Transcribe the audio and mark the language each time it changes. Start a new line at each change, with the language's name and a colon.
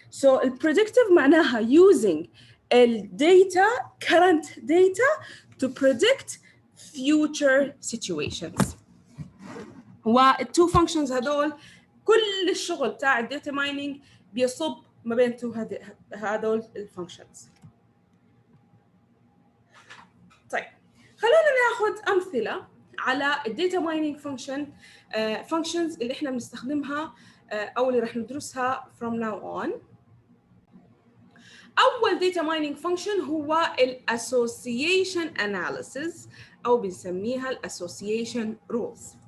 English: So predictive معناها using data, current data to predict future situations.
Arabic: والتو functions هدول كل الشغل بتاع الداتا مايننج بيصب ما بين هدول الفانكشنز. طيب خلونا ناخذ امثله على الداتا مايننج functions اللي احنا بنستخدمها او اللي راح ندرسها
English: from now on. اول data mining function هو association analysis
Arabic: او بنسميها
English: association rules.